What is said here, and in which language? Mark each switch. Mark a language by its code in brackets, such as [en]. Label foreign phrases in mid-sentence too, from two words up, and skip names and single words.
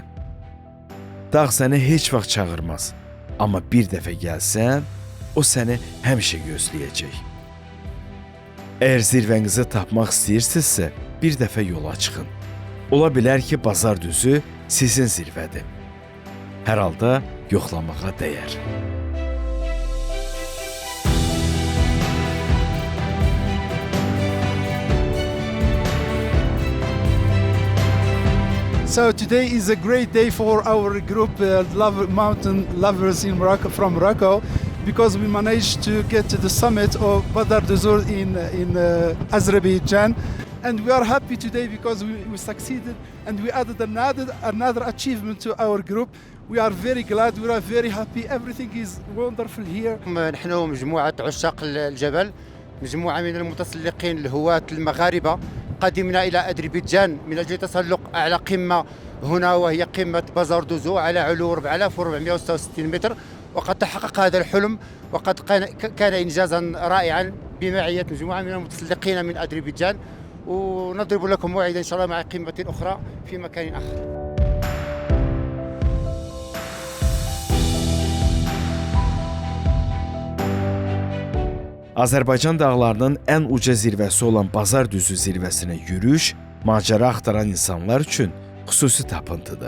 [az] Dağ səni heç vaxt çağırmaz, amma bir dəfə gəlsən, o səni həmişə gözləyəcək. Əgər zirvənizi tapmaq istəyirsinizsə, bir dəfə yola çıxın. Ola bilər ki, Bazardüzü sizin zirvədir. Hər halda yoxlamağa dəyər. [en] So today is a great day for our group mountain lovers in Morocco, from Morocco, because we managed to get to the summit of Bazardüzü in Azerbaijan. And we are happy today because we succeeded and we added another achievement to our group. We are very glad, we are very happy, everything is wonderful here. [ar] نحن مجموعة عشاق الجبل، مجموعة من المتسلقين الهواة المغاربة، قدمنا إلى أذربيجان من أجل التسلق أعلى قمة هنا، وهي قمة بازاردوزو على علو 4466 متر، وقد تحقق هذا الحلم، وقد كان إنجازا رائعا بمعية مجموعة من المتسلقين من أذربيجان، ونضرب لكم موعدا إن شاء الله مع قمة أخرى في مكان آخر. [az] Azərbaycan dağlarının ən uca zirvəsi olan Bazar Düzü zirvəsinə yürüyüş macəra axtaran insanlar üçün xüsusi tapıntıdır.